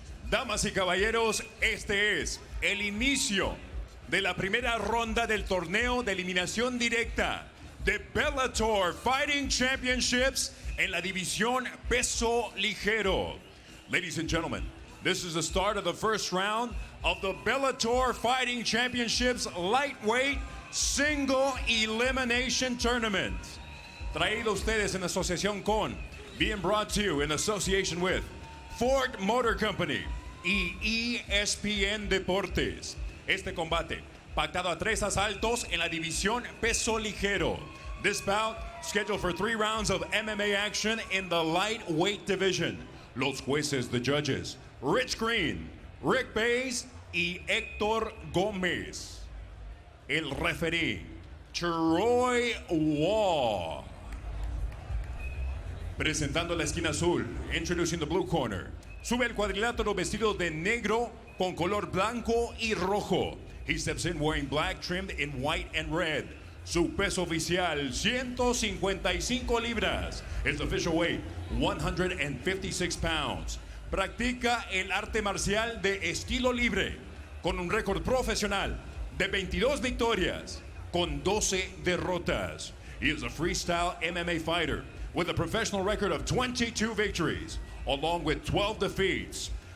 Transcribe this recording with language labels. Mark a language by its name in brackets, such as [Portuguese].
[Spanish] Damas y caballeros, este es el inicio de la primera ronda del torneo de eliminación directa de Bellator Fighting Championships en la división peso ligero. [English] Ladies and gentlemen, this is the start of the first round of the Bellator Fighting Championships lightweight Single Elimination Tournament. [Spanish] Traído a ustedes en asociación con, [English] being brought to you in association with Ford Motor Company y ESPN Deportes. [Spanish] Este combate, pactado a 3 asaltos en la división peso ligero. [English] This bout, scheduled for 3 rounds of MMA action in the lightweight division. [Spanish] Los jueces, [English] the judges, [Spanish] Rich Green, Rick Bays y Héctor Gómez. El referee, Troy Wall. Presentando la esquina azul, [English] introducing the blue corner. [Spanish] Sube el cuadrilátero vestido de negro con color blanco y rojo. [English] He steps in wearing black trimmed in white and red. [Spanish] Su peso oficial, 155 libras. [English] His official weight, 156 pounds. [Spanish] Practica el arte marcial de estilo libre con un récord profesional de 22 victorias con 12 derrotas. [English] He is a freestyle MMA fighter with a professional record of 22 victories, along with 12 defeats.